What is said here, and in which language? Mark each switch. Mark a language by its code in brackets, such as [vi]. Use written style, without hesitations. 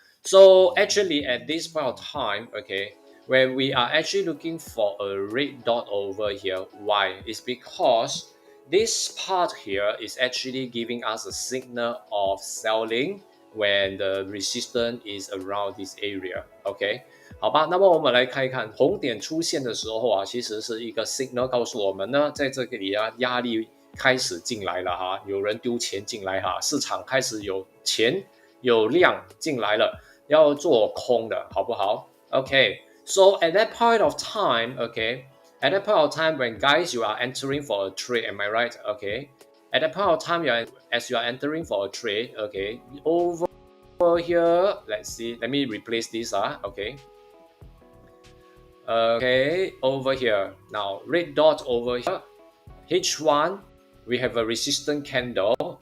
[en] So actually at this point of time, okay, when we are actually looking for a red dot over here, why? It's because this part here is actually giving us a signal of selling when the resistance is around this area. [zh] OK， 好吧，那么我们来看一看红点出现的时候啊，其实是一个 signal 告诉我们呢，在这里啊压力开始进来了哈，有人丢钱进来哈，市场开始有钱有量进来了，要做空的好不好 ？OK， [en] so at that point of time, [zh] OK。 [en] At that point of time, when guys you are entering for a trade, am I right? Okay. At that point of time, as you are entering for a trade, okay. Over here, let's see. Let me replace this. Okay. Okay. Over here now, red dot over here. H1, we have a resistant candle.